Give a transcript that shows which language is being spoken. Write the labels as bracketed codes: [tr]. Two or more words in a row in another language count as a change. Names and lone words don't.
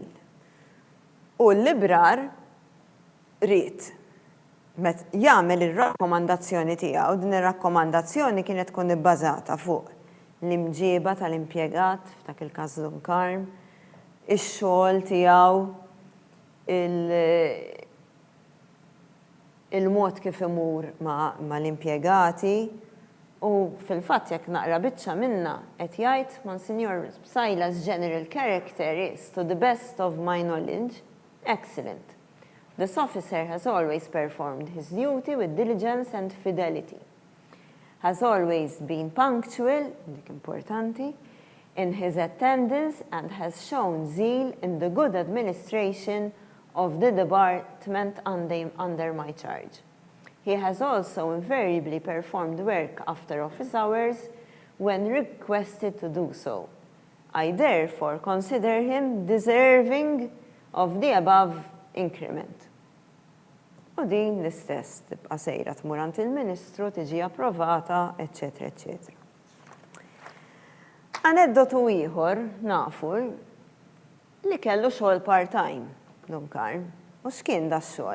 [mt] U l-librar rrid jagħmel ir-rakkomandazzjoni tiegħu, din ir-rakkomandazzjoni kienet tkun ibbażata fuq l-imġieba tal-impjegat f'dak il-każ Dunkarm, ix-xogħol tiegħu, il-mod kif imur ma' l-impjegati u fil-fatt jekk naqra biċċa minna qed jgħid Monsignor Bsajla's [en] general character is, to the best of my knowledge, excellent. This officer has always performed his duty with diligence and fidelity. Has always been punctual, [mt] dik importanti, [en] in his attendance and has shown zeal in the good administration of the department under my charge. He has also invariably performed work after office hours when requested to do so. I therefore consider him deserving of the above increment. [mt] U din l-istess tibqa' sejra tmur għand il-Ministru tiġi approvata, eċetera, eċetera. Aneddotu ieħor nafu li kellu xogħol part-time Dunkarm, u x'kien da x-xogħol?